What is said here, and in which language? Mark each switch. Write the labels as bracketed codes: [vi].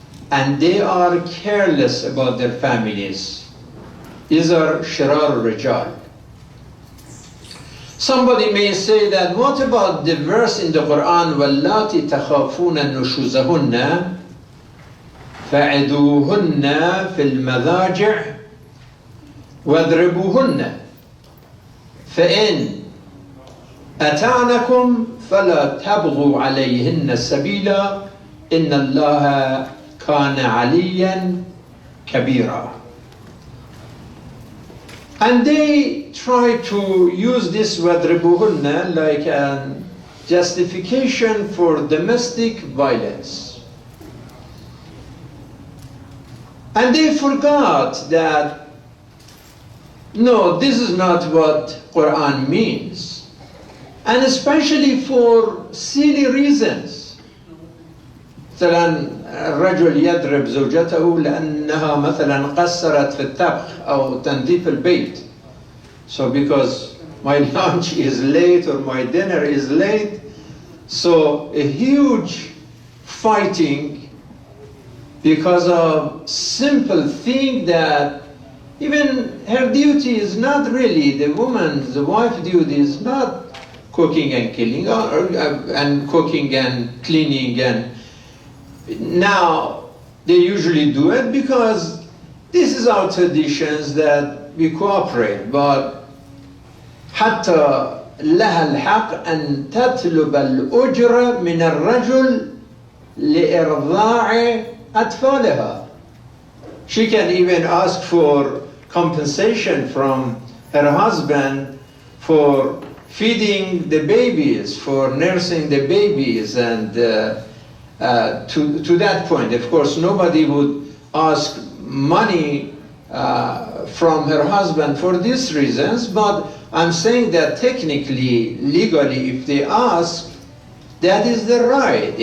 [en] and they are careless about their families. These are shirar rijal. Somebody may say that, what about the verse in the Quran, [ar] وَاللَّاتِ تَخَافُونَ نُشُوزَهُنَّ فَعِدُوهُنَّ فِي الْمَضَاجِعِ وَاضْرِبُوهُنَّ فَإِنْ أَطَعْنَكُمْ فَلَا تَبْغُوا عَلَيْهِنَّ سَبِيلًا إِنَّ اللَّهَ كَانَ عَلِيًّا كَبِيرًا. [en] And they try to use this وَاضْرِبُوهُنَّ like a justification for domestic violence. And they forgot that, no, this is not what Quran means. And especially for silly reasons. [ar] مثلا الرجل يضرب زوجته لأنها مثلا قصرت في الطبخ أو تنظيف البيت. [en] So because my lunch is late or my dinner is late, so a huge fighting because of simple thing that even her duty is not really, the wife duty is not cooking and killing and cooking and cleaning, and now they usually do it because this is our traditions that we cooperate. But [ar] حتى لها الحق أن تطلب الأجرة من الرجل لإرضاع أطفالها. [en] She can even ask for compensation from her husband for feeding the babies, for nursing the babies, and to that point. Of course, nobody would ask money from her husband for these reasons, but I'm saying that technically, legally, if they ask, that is the right.